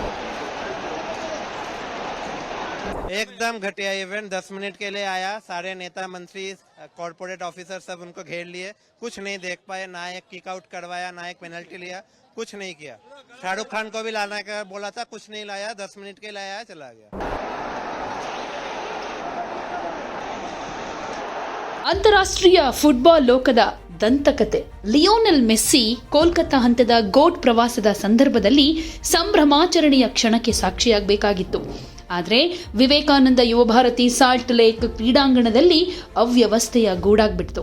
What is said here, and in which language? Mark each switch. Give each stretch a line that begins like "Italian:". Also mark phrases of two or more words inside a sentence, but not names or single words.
Hindi: एकदम घटिया इवेंट। 10 मिनट के लिए आया, सारे नेता मंत्री
English: corporate officer
Hindi: सब उनको घेर लिए, कुछ नहीं देख पाए, ना एक
English: kick out
Hindi: करवाया, ना एक पेनल्टी लिया, कुछ नहीं किया। शाहरुख खान को भी लाना का बोला था, कुछ नहीं लाया, 10 मिनट के लिए आया, चला गया।
Kannada: ಅಂತಾರಾಷ್ಟ್ರೀಯ ಫುಟ್ಬಾಲ್ ಲೋಕದ ದಂತಕತೆ ಲಿಯೋನೆಲ್ ಮೆಸ್ಸಿ ಕೋಲ್ಕತ್ತಾ ಹಂತದ ಗೋಟ್ ಪ್ರವಾಸದ ಸಂದರ್ಭದಲ್ಲಿ ಸಂಭ್ರಮಾಚರಣೆಯ ಕ್ಷಣಕ್ಕೆ ಸಾಕ್ಷಿಯಾಗಬೇಕಾಗಿತ್ತು. ಆದರೆ ವಿವೇಕಾನಂದ ಯುವ ಭಾರತಿ ಸಾಲ್ಟ್ ಲೇಕ್ ಕ್ರೀಡಾಂಗಣದಲ್ಲಿ ಅವ್ಯವಸ್ಥೆಯ ಗೂಡಾಗ್ಬಿಡ್ತು.